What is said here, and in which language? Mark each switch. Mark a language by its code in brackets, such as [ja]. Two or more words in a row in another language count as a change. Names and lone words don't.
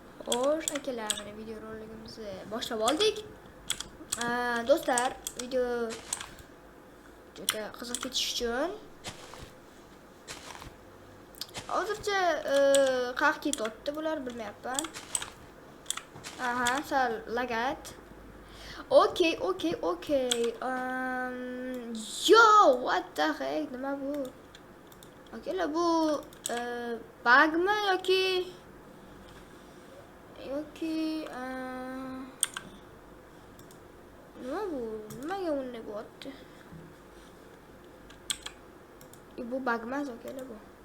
[uz] Xo'sh, akalar, mana video roligimizni boshlab oldik. Do'stlar, video juda qiziq ketish uchun hozircha qaq ketyapti bular, bilmayapman. Sal lagat. Okay. [en] Yo, what the heck, [uz] nima bu? Akalar, bu bugmi yoki nima bu? Nimaga unday bo'lyapti? Bu bug emas, akalar, bu.